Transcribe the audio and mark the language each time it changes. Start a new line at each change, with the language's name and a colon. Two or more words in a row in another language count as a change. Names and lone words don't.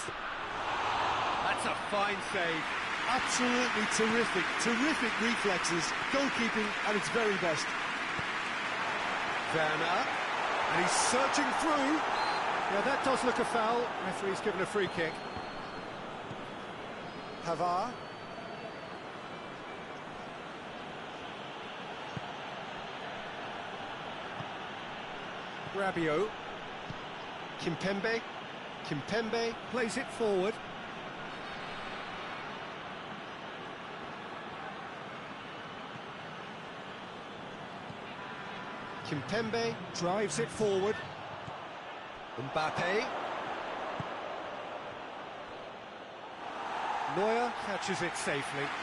English: That's a fine save. Absolutely terrific, terrific reflexes. Goalkeeping at its very best. Werner, and he's searching through. Yeah, that does look a foul. Referee's given a free kick. Pavard. Rabiot. Kimpembe. Kimpembe plays it forward. Kimpembe drives it forward. Mbappe. Neuer catches it safely.